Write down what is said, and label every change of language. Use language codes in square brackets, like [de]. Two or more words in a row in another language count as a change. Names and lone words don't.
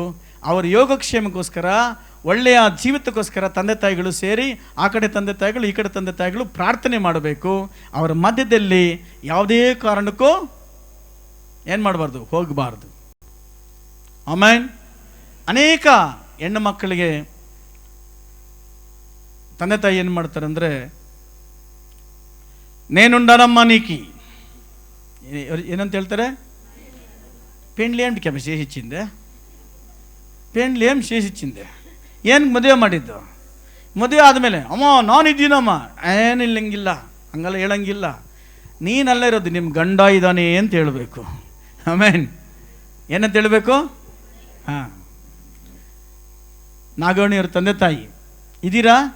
[kn] ಅವ್ರ ಯೋಗಕ್ಷೇಮಕ್ಕೋಸ್ಕರ, ಒಳ್ಳೆಯ ಜೀವಿತಕ್ಕೋಸ್ಕರ ತಂದೆ ತಾಯಿಗಳು ಸೇರಿ, ಆ ಕಡೆ ತಂದೆ ತಾಯಿಗಳು ಈ ಕಡೆ ತಂದೆ ತಾಯಿಗಳು ಪ್ರಾರ್ಥನೆ ಮಾಡಬೇಕು. ಅವರ ಮಧ್ಯದಲ್ಲಿ ಯಾವುದೇ ಕಾರಣಕ್ಕೂ ಏನು ಮಾಡಬಾರ್ದು, ಹೋಗಬಾರ್ದು. ಆಮೇನ್. ಅನೇಕ ಹೆಣ್ಣು ಮಕ್ಕಳಿಗೆ ತಂದೆ ತಾಯಿ ಏನು ಮಾಡ್ತಾರೆ ಅಂದರೆ, [te] నేనుండనమ్మా నీకి [kn] ಏನಂತ ಹೇಳ್ತಾರೆ? [te] పెండ్లి ఏమిటి ಕೆಮ್ಮ చేసిచ్చిందే, పెండ్లి ఏం చేసిచ్చిందే, [kn] ಏನು ಮದುವೆ ಮಾಡಿದ್ದು? ಮದುವೆ ಆದಮೇಲೆ ಅಮ್ಮ ನಾನಿದ್ದೀನಮ್ಮ, ಏನಿಲ್ಲಂಗಿಲ್ಲ, ಹಂಗೆಲ್ಲ ಹೇಳಂಗಿಲ್ಲ. ನೀನಲ್ಲ ಇರೋದು, ನಿಮ್ಮ ಗಂಡ ಇದ್ದಾನೆ ಅಂತ ಹೇಳಬೇಕು. ಆಮೇನ್. ಏನಂತ ಹೇಳಬೇಕು? ಹಾಂ. ನಾಗವಣಿಯವ್ರ ತಂದೆ ತಾಯಿ ಇದ್ದೀರಾ?